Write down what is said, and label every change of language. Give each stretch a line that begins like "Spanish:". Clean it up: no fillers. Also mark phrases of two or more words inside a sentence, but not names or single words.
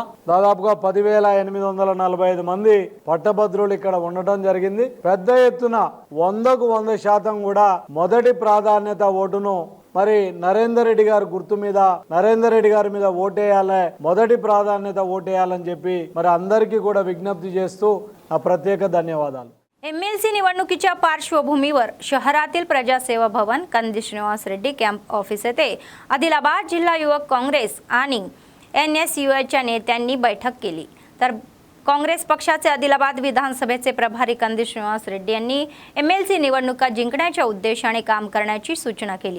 Telugu: దాదాపుగా 10,845 మంది పట్టభద్రులు ఇక్కడ ఉండటం జరిగింది. పెద్ద ఎత్తున 100కు 100% కూడా మొదటి ప్రాధాన్యత ఓటును మరి నరేందర్ రెడ్డి గారి గుర్తు మీద, నరేందర్ రెడ్డి గారి మీద ఓటేయాలి, మొదటి ప్రాధాన్యత ఓటేయాలని చెప్పి మరి అందరికీ కూడా विज्ञप्ती చేస్తూ ఆ ప్రత్యేక ధన్యవాదాలు.
Marathi: एमएलसी निवडणुकीच्या पार्श्वभूमीवर शहरातील प्रजासेवा भवन, कंदी श्रीनिवास रेड्डी कॅम्प ऑफिस येथे आदिलाबाद जिल्हा युवक काँग्रेस आणि NSUच्या नेत्यांनी बैठक केली. तर काँग्रेस पक्षाचे आदिलाबाद विधानसभेचे प्रभारी कंदी श्रीनिवास रेड्डी यांनी एमएलसी निवडणुका जिंकण्याच्या उद्देशाने काम करण्याची सूचना केली.